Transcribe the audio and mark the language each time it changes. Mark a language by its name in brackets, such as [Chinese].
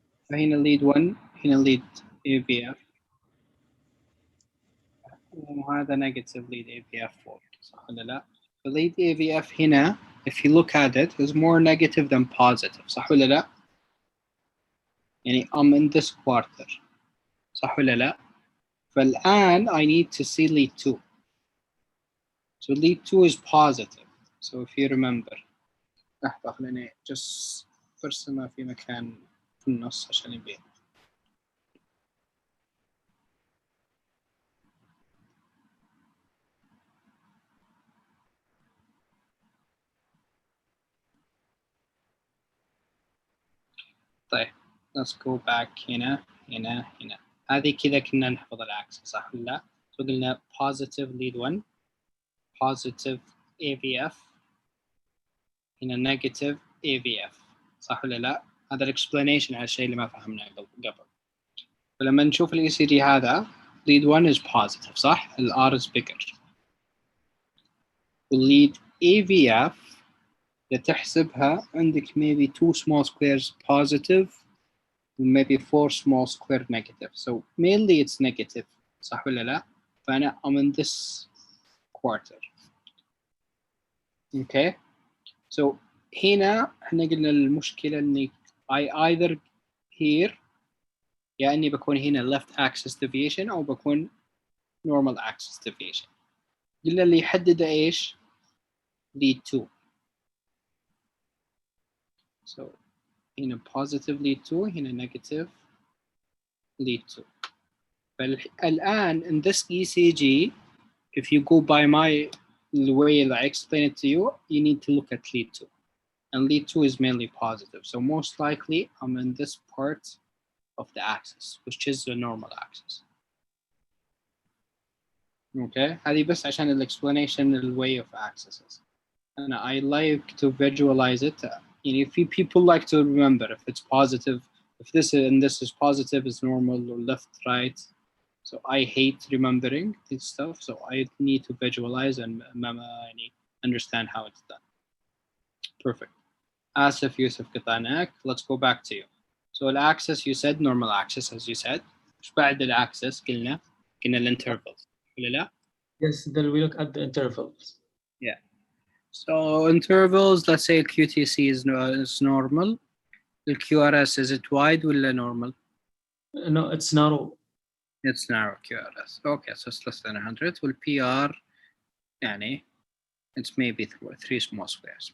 [English] فهنا lead 1 هنا lead AVF وهذا negative lead AVF fault [Arabic] صح ولا لا؟ [English] The lead AVF هنا if you look at it is more negative than positive صح ولا لا؟ يعني I'm in this quarter صح ولا لا؟ فالآن I need to see lead 2. So lead 2 is positive. So if you remember [Arabic] لحظة خليني just برسمها في مكان في النص عشان يبين. طيب [English] let's go back [Arabic] هنا هذه كذا كنا نحفظ العكس صح ولا لا؟ فقلنا positive lead 1 positive AVF هنا negative AVF صح ولا لا؟ هذا الاكسبلانيشن على الشيء اللي ما فهمناه قبل. فلما نشوف ال [English] ECG هذا lead 1 is positive صح؟ ال R is bigger. lead AVF [Arabic] إذا تحسبها عندك [English] maybe 2 small squares positive maybe 4 small square negative. So mainly it's negative [Arabic] صح ولا لا؟ [English] فأنا I'm in this quarter. Okay. [Arabic] So هنا احنا قلنا المشكلة اني [English] I either here [Arabic] يا اني بكون هنا [English] left axis deviation [Arabic] او بكون [English] normal axis deviation. [Arabic] قلنا اللي يحدد ايش؟ lead 2. [English] So هنا positive lead 2 هنا negative lead 2. فالآن in this ECG if you go by the way that I explained it to you, you need to look at lead 2. And lead 2 is mainly positive. So most likely I'm in this part of the axis, which is the normal axis. Okay, [Arabic] هذه بس عشان ال [English] explanation the way of axes. And I like to visualize it. If people like to remember if it's positive, if this and this is positive, is normal or left, right. So I hate remembering this stuff. So I need to visualize and understand how it's done. Perfect. Asif Yusuf قطعناك. Let's go back to you. So the axis you said normal axis as you said. [Arabic] إيش بعد الأكسس قلنا الانtervals ولا لا? [English] Yes, then we look at the intervals. Yeah. So intervals, let's say QTC is normal. The QRS, is it wide ولا normal? No, it's narrow. It's narrow QRS. Okay, so it's less than 100. Well, PR يعني it's maybe 3 small squares.